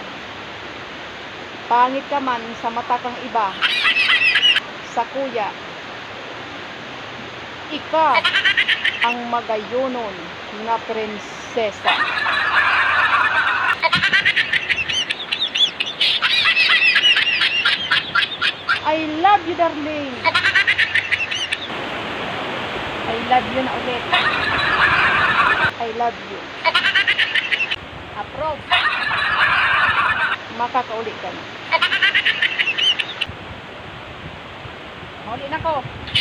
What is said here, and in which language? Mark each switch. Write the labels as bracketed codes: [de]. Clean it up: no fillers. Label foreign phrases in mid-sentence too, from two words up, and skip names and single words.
[bik] Pangit ka man sa mata kang iba, sa kuya, ika ang magayonon na prinsesa. [en] I love you, darling. I love you [bik] na ulit. [en] I love you. Approve. [bik] Makakauli ka na. Mauli na ko.